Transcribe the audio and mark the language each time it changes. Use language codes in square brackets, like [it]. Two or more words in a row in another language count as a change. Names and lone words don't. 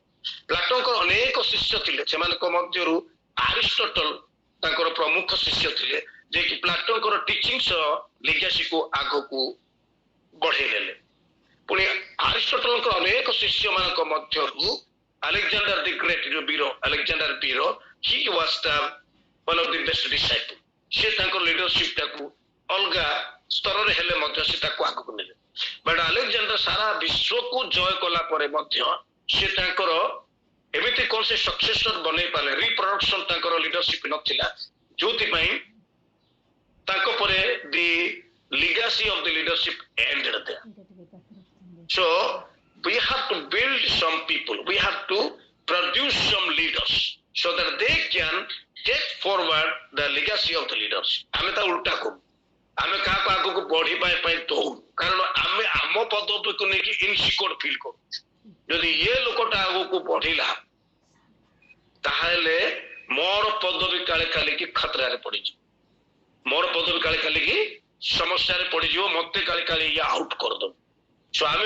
[or] ପ୍ଲାଟୋଙ୍କର ଅନେକ ଶିଷ୍ୟ ଥିଲେ, ସେମାନଙ୍କ ମଧ୍ୟରୁ ଆରିଷ୍ଟଟଲ ତାଙ୍କର ପ୍ରମୁଖ ଶିଷ୍ୟ ଥିଲେ, ଯିଏକି ପ୍ଲାଟୋଙ୍କର ଟିଚିଂସ ଲିଗାସିକୁ ଆଗକୁ ବଢେଇ ନେଲେ। ପୁଣି ଆରିଷ୍ଟଟଲଙ୍କର ଅନେକ ଶିଷ୍ୟ ମାନଙ୍କ ମଧ୍ୟରୁ ଆଲେକ୍ଜାଣ୍ଡାର ଦି ଗ୍ରେଟ୍, ଯୋଉ ବୀର ଆଲେକ୍ଜାଣ୍ଡାର ବୀର, [en] he was the one of the best disciple. [or] ସେ ତାଙ୍କର ଲିଡରସିପ ଟାକୁ ଅଲଗା ସ୍ତରରେ ହେଲେ ମଧ୍ୟ ସେ ତାକୁ ଆଗକୁ ନେଲେ। ବଟ୍ ଆଲେକ୍ଜାଣ୍ଡାର ସାରା ବିଶ୍ୱକୁ ଜୟ କଲା ପରେ ମଧ୍ୟ ସେ ତାଙ୍କର ଏମିତି କୌଣସି ସକ୍ସେସର ବନେଇ ପାରିଲେ, ରିପ୍ରଡକ୍ସନ ତାଙ୍କର ଲିଡରସିପ ନଥିଲା, ଯୋଉଥିପାଇଁ ତାଙ୍କ ପରେ ଦି [en] legacy of the leadership ended there. So we have to build some people, we have to produce some leaders so that they can take forward the legacy of the leaders. [or] ଆମେ ତା ଉଲ୍ଟା କରୁ, ଆମେ କାହାକୁ ଆଗକୁ ବଢିବା ପାଇଁ ଦଉଁ, କାରଣ ଆମେ ଆମ ପଦବୀକୁ ନେଇକି [en] insecure feel [or] କରୁ। ଯଦି ଏ ଲୋକଟା ଆଗକୁ ବଢିଲା ତାହେଲେ ମୋର ପଦବୀ କାଳେ କାଲିକି ଖତରାରେ ପଡିଯିବ, ମୋର ପଦବୀ କାଳେ କାଲିକି ସମସ୍ୟାରେ ପଡିଯିବ, ମତେ କାଳେ କାଳେ ଇଏ ଆଉଟ କରିଦବ।